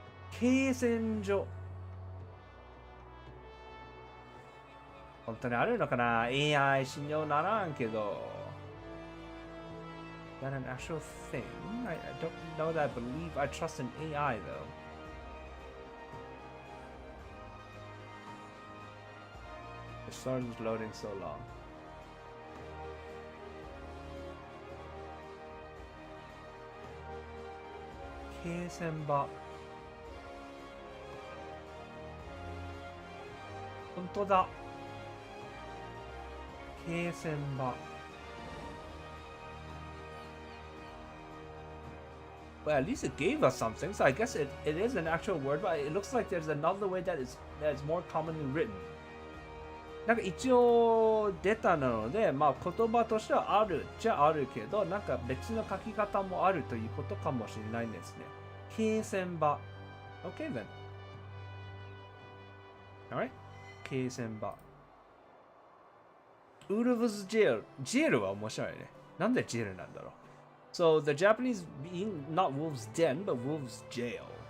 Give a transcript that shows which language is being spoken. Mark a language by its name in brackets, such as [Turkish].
[Japanese] 継戦所本当にあるのかな AI 信用ならんけど [English] Is that an actual thing? I don't know that I believe I trust in AI though. The storm is loading so long. [Japanese] Keisenba. 本当だ。継戦場。 [English] Well, at least it gave us something, so I guess it is an actual word, but it looks like there's another way that is more commonly written. [Japanese] なんか一応出たなので、まあ言葉としてはあるじゃあるけど、なんか別の書き方もあるということかもしれないんですね。継戦場。 [English] Okay then. [Japanese] Alright. 継戦場。 Uruvu's jail. Jail は面白いね。なんで jail なんだろう。 [English] So the Japanese being not wolves den, but wolves jail.